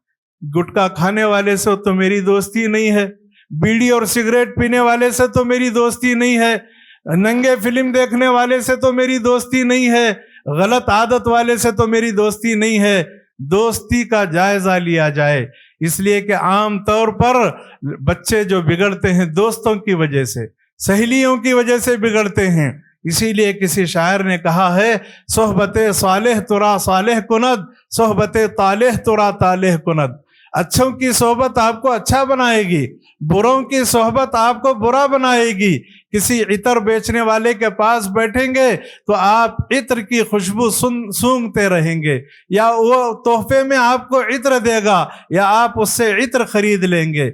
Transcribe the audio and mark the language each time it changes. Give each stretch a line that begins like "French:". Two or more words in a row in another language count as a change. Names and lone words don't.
Urdu: گٹکا کھانے والے سے تو میری دوستی نہیں ہے، بیڑی اور سگریٹ پینے والے سے تو میری دوستی نہیں ہے، ننگے فلم دیکھنے والے سے تو میری دوستی نہیں ہے، غلط عادت والے سے تو میری دوستی نہیں ہے۔ دوستی کا جائزہ لیا جائے، اس لیے کہ عام طور پر بچے جو بگڑتے ہیں دوستوں کی وجہ سے، سہیلیوں کی وجہ سے بگڑتے ہیں۔ اسی لیے کسی شاعر نے کہا ہے،
Persian: صحبت صالح ترا صالح کند، صحبت طالح ترا طالح کند۔
Urdu: اچھوں کی صحبت آپ کو اچھا بنائے گی، بروں کی صحبت آپ کو برا بنائے گی۔ کسی عطر بیچنے والے کے پاس بیٹھیں گے تو آپ عطر کی خوشبو سونگھتے رہیں گے، یا وہ تحفے میں آپ کو عطر دے گا یا آپ اس سے عطر خرید لیں گے۔